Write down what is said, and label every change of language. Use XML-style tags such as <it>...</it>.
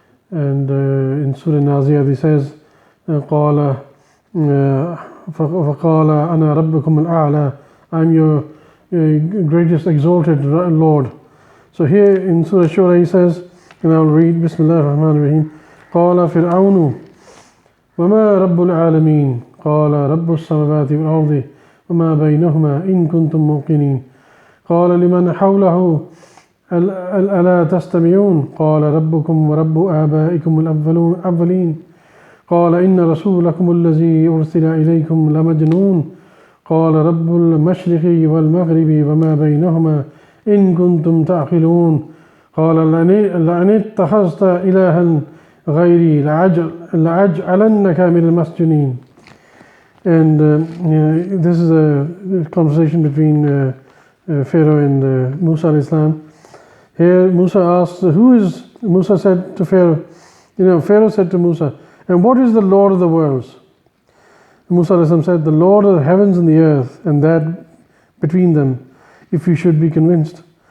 <en>And in Surah Naziyat he says,</en> <ar>قَالَ فَقَالَ أَنَا رَبُّكُمُ الْأَعْلَى,</ar> <en>I'm your greatest exalted Lord. So here in Surah Shura he says, and I'll read, Bismillah ar-Rahman ar-Rahim,</en> <ar>قَالَ فِرْعَوْنُ وَمَا رَبُّ الْعَالَمِينَ قَالَ رَبُّ السَّمَوَاتِ وَالْأَرْضِ وما بينهما إن كنتم موقنين قال لمن حوله ألا تستمعون قال ربكم ورب آبائكم الأولين قال إن رسولكم الذي أرسل إليكم لمجنون قال رب المشرق والمغرب وما بينهما إن كنتم تعقلون قال لئن اتخذت إلها غيري لأجعلنك من المسجونين.</ar> <en>And this is a conversation between Pharaoh and Musa alayhi salam. Here Musa asked, Musa said to Pharaoh, Pharaoh said to Musa, and what is the Lord of the worlds? Musa alayhi salam said, the Lord of the heavens and the earth, and that between them, if you should be convinced.</en>